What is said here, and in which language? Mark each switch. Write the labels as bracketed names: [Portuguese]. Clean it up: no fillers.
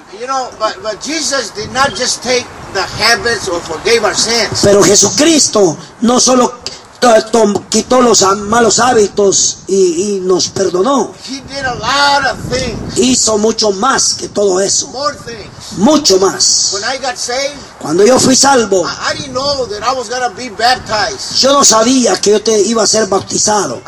[English] You know, but Jesus did not just take the habits or forgave our sins. [Spanish] Pero Jesucristo no solo quitó los malos hábitos y nos perdonó. [English] He did a lot of things. [Spanish] Hizo mucho más que todo eso. [English] More things. [Spanish] Mucho más. [English] When I got saved, [Spanish] cuando yo fui salvo, [English] I didn't know that I was gonna be baptized. [Spanish] Yo no sabía que yo te iba a ser bautizado.